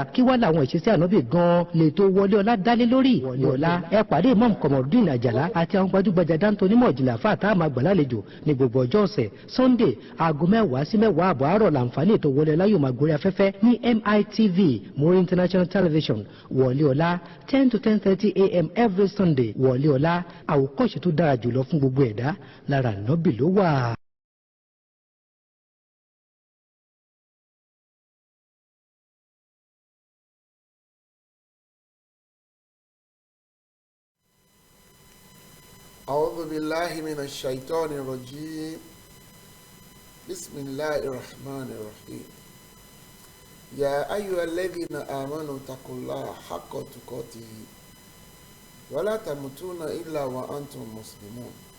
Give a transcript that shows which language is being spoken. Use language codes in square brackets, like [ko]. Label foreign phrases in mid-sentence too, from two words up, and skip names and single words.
[yo] Kí wá làwọn ìṣesí Ànábì gan-an lè tó wọlé ọlá dálé lórí. Wọlé ọlá ẹ pàdé Imam Kamaldeen Àjàlá àti àwọn gbajúgbajà dáńtó onímọ̀ ìjìnlẹ̀ àfáà tá a máa gbà lálejò ní gbogbo ọjọ́ ọ̀sẹ̀. Sunday aago 10 sí 10 àbọ̀ àárọ̀ làǹfààní ètò wọlé ọlá yóò máa gorí afẹ́fẹ́ ní MITV Muri International Television. [en] Wọlé ọlá 10 to 10:30 a.m. every Sunday. [yo] Wọlé ọlá àwòkọ́ṣe tó dára jùlọ fún gbogbo ẹ̀dá lára Ànábì ló wà. [ar] أعوذ بالله من الشيطان الرجيم بسم الله الرحمن الرحيم يا أيها الذين آمنوا اتقوا الله حق تقاته ولا تموتون إلا وأنتم مسلمون